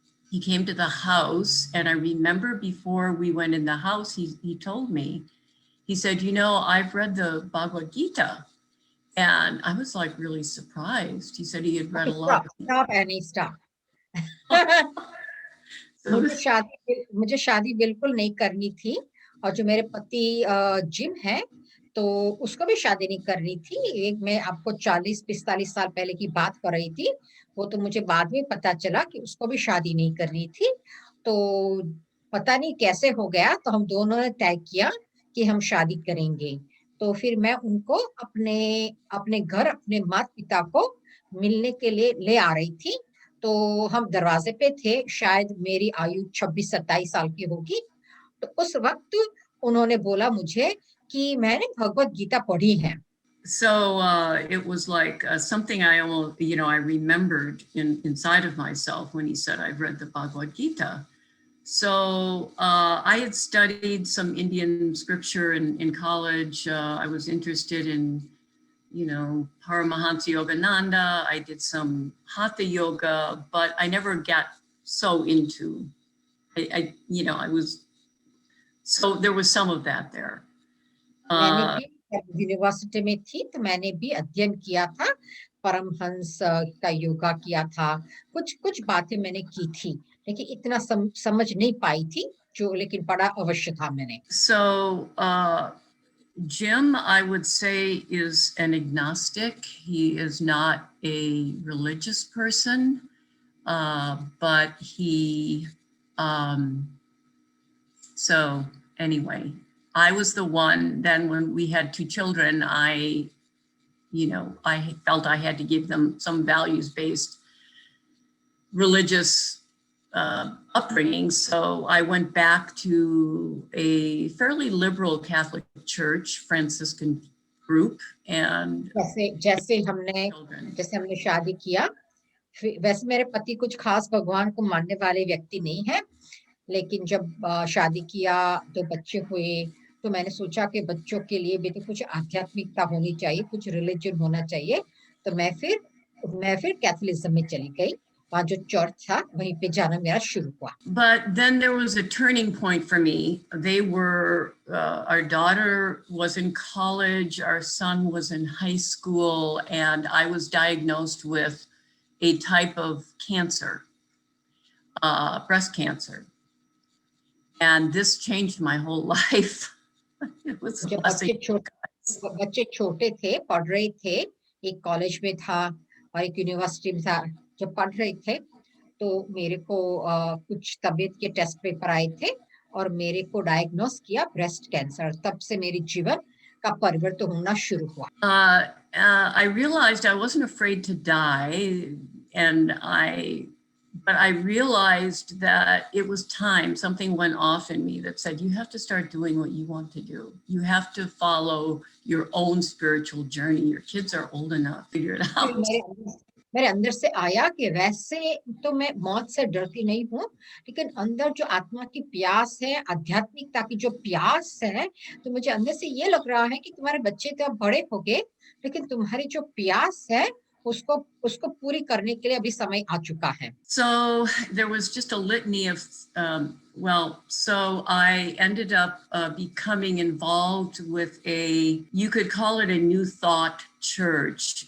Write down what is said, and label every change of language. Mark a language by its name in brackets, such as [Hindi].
[English] He came to the house, and I remember before we went in the house, he told me, he said, you know, I've read the Bhagavad Gita. And I was like really surprised. He said he had read a lot. Stop, Annie, stop. So [Hindi] मुझे शादी बिल्कुल नहीं करनी थी। और जो मेरे पति जिम है, तो उसको भी शादी नहीं करनी थी। एक मैं आपको 40-45 साल पहले की बात कर रही थी। वो तो मुझे बाद में पता चला कि उसको भी शादी नहीं करनी थी। तो पता नहीं कैसे हो गया, तो हम दोनों ने तय किया कि हम शादी करेंगे। तो फिर मैं उनको अपने घर, अपने माता पिता को मिलने के लिए ले आ रही थी। तो हम दरवाजे पे थे, शायद मेरी आयु 26-27 साल की होगी। तो उस वक्त उन्होंने बोला मुझे कि मैंने भगवत गीता पढ़ी है। [English] So it was like something I almost, you know, I remembered inside of myself when he said, I've read the Bhagavad Gita. So I had studied some Indian scripture in college. I was interested in, you know, Paramahansa Yogananda. I did some Hatha yoga, but I never got so into, you know, so there was some of that there. मैंने भी university में थी, तो मैंने भी अध्ययन किया था, परमहंस का योगा किया था, कुछ बातें मैंने की थी, लेकिन इतना समझ नहीं पाई थी, जो लेकिन पढ़ा अवश्य था मैंने। So Jim, I would say, is an agnostic. He is not a religious person, but he, so anyway, I was the one, then when we had 2 children, I felt I had to give them some values-based religious upbringing. So I went back to a fairly liberal Catholic church, Franciscan group, and [Hindi] जैसे हमने शादी किया, वैसे मेरे पति कुछ खास भगवान को मानने वाले व्यक्ति नहीं है, लेकिन जब शादी किया, 2 बच्चे हुए, तो मैंने सोचा कि बच्चों के लिए भी तो कुछ आध्यात्मिकता होनी चाहिए, कुछ रिलीजन होना चाहिए। तो मैं फिर कैथोलिज्म में चली गई। वहाँ जो चर्च था, वहीं पे जाना मेरा शुरू हुआ। [English] But then there was a turning point for me. They were, our daughter was in college, our son was in high school, and I was diagnosed with a type of cancer, breast cancer. And this changed my whole life. It was a blessing. [Hindi] बच्चे छोटे थे, पढ़ रहे थे, एक college में था और एक यूनिवर्सिटी में था। जब पढ़ रहे थे, तो मेरे को कुछ तबीयत के टेस्ट पेपर आए थे और मेरे को डायग्नोस किया ब्रेस्ट कैंसर। तब से मेरी जीवन का परिवर्तन होना शुरू हुआ। [English] I realized I wasn't afraid to die, and but I realized that it was time. Something went off in me that said, you have to start doing what you want to do. You have to follow your own spiritual journey. Your kids are old enough, figure it [Hindi] फिर [English] out. [Hindi] मेरे अंदर से आया कि वैसे तो मैं मौत से डरती नहीं हूँ, लेकिन अंदर जो आत्मा की प्यास है, आध्यात्मिकता की जो प्यास है, तो मुझे अंदर से ये लग रहा है कि तुम्हारे बच्चे तो अब बड़े हो गए, लेकिन तुम्हारी जो प्यास है उसको पूरी करने के लिए अभी समय आ चुका है। [English] So there was just a litany of, so I ended up becoming involved with you could call it a New Thought church.